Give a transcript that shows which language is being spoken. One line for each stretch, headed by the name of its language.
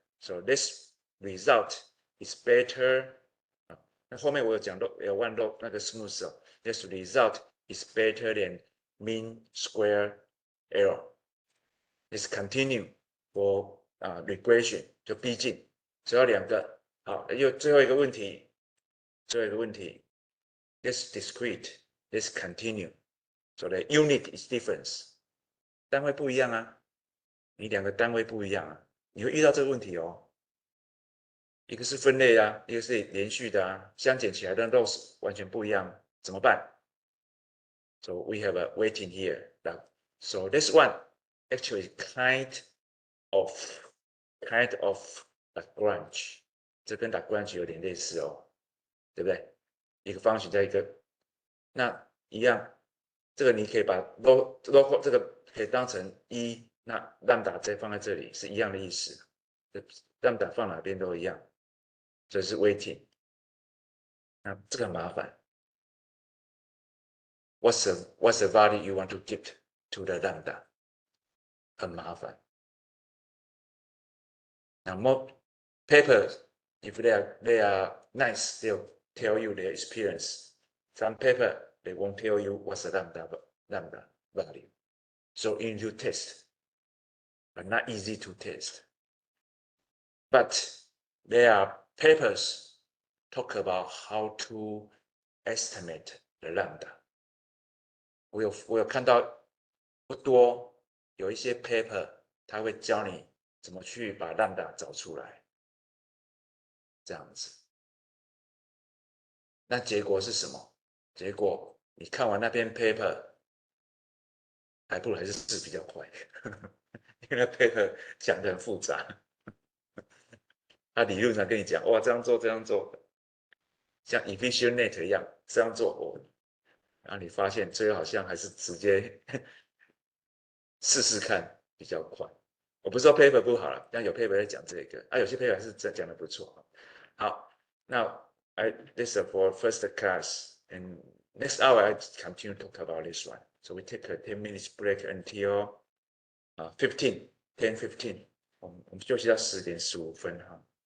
English: So this result is better.
Chinese: 那后面我有讲到
English: L1 log 那个 smooth this result is better than mean square error. It's continue for regression
Chinese: 就逼近，只要2个。好，又最后一个问题。
English: This discrete, this continue. So the unit is difference.
Chinese: 单位不一样啊，你2个单位不一样啊，你会遇到这个问题哦。一个是分类啊，一个是连续的啊，相减起来的 loss 完全不一样，怎么办？
English: So we have a waiting here. So this one actually kind of Lagrange，
Chinese: 这跟 Lagrange 有点类似哦，对不对？一个方形加一个，那一样，这个你可以把 local 这个可以当成1，那 lambda 再放在这里是一样的意思 ，lambda 放哪边都一样，这是 waiting。那这个很麻烦。
English: What's the value you want to give to the lambda？
Chinese: 很麻烦。
English: Now more papers, if they are nice, they'll tell you their experience. Some paper they won't tell you what's the lambda value. So you need to test, but not easy to test. But there are papers talk about how to estimate the lambda.
Chinese: 我有看到不多，有一些 paper 他会教你怎么去把 lambda 找出来，这样子。那结果是什么？结果你看完那篇 paper， 还不如还是字比较快，因为那 paper 讲得很复杂，他理论上跟你讲，哇，这样做，像 EfficientNet 一样这样做，然后你发现最后好像还是直接试试看比较快。我不是说 paper 不好了，但有 paper 在讲这个，有些 paper 还是讲得不错。
English: 好，那this is for first class, and next hour I continue to talk about this one. So we take a 10 minutes break until 10:15.
Chinese: 我们休息到10:15哈。